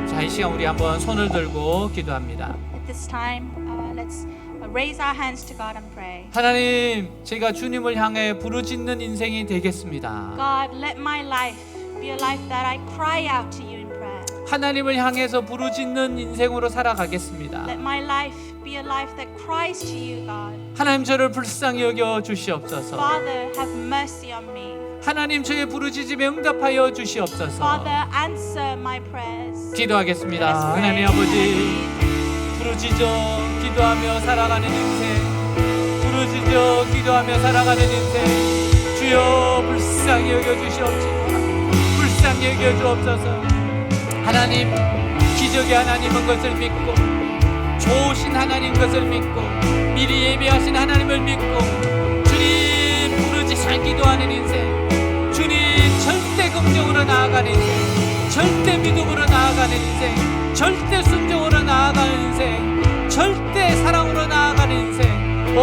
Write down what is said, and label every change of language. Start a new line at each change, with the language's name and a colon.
Korean: 시간 우리 한번 손을 들고 기도합니다.
English: At this time, let's raise our hands to God and pray.
Korean: 하나님, 제가 주님을 향해 부르짖는 인생이 되겠습니다.
English: God, let my life be a life that I cry out to you in prayer.
Korean: 하나님을 향해서 부르짖는 인생으로 살아가겠습니다.
English: Let my life be a life that cries to you, God.
Korean: 하나님, 저를 불쌍히 여겨 주시옵소서.
English: Father, have mercy on me.
Korean: 하나님, 저의 부르짖음에 응답하여 주시옵소서.
English: Father, answer my prayers.
Korean: 기도하겠습니다.
English: Let's pray.
Korean: 하나님 아버지, 부르짖어 기도하며 살아가는 인생, 부르짖어 기도하며 살아가는 인생, 주여 불쌍히 여겨 주시옵소서. 불쌍히 여겨 주옵소서. 하나님, 기적의 하나님은 것을 믿고, 좋으신 하나님 것을 믿고, 미리 예비하신 하나님을 믿고, 주님 부르짖어 기도하는 인생, 주님 절대 긍정으로 나아가는 인생, 절대 믿음으로 나아가는 인생, 절대 순종으로 나아가는 인생, 절대 사랑으로 나아가는 인생.